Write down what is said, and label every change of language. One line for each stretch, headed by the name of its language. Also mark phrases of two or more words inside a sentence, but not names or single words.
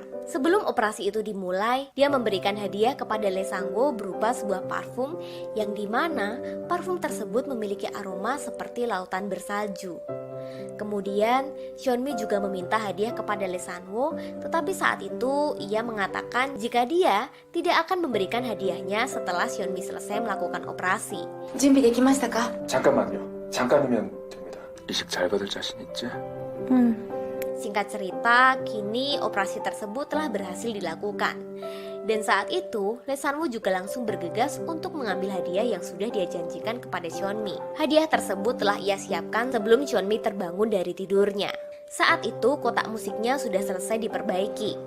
Indonesian: Sebelum operasi itu dimulai, dia memberikan hadiah kepada Lee Sang-woo berupa sebuah parfum yang dimana parfum tersebut memiliki aroma seperti lautan bersalju. Kemudian, Cheonmi juga meminta hadiah kepada Lee San-woo, tetapi saat itu ia mengatakan jika dia tidak akan memberikan hadiahnya setelah Cheonmi selesai melakukan operasi.
Korean: 준비되기마시다가? 잠깐만요. 잠깐이면 됩니다. 이식 잘 받을 자신 있지? 응.
Indonesian: Singkat cerita, kini operasi tersebut telah berhasil dilakukan. Dan saat itu, Lee San-woo juga langsung bergegas untuk mengambil hadiah yang sudah dia janjikan kepada Cheonmi. Hadiah tersebut telah ia siapkan sebelum Cheonmi terbangun dari tidurnya. Saat itu, kotak musiknya sudah selesai diperbaiki.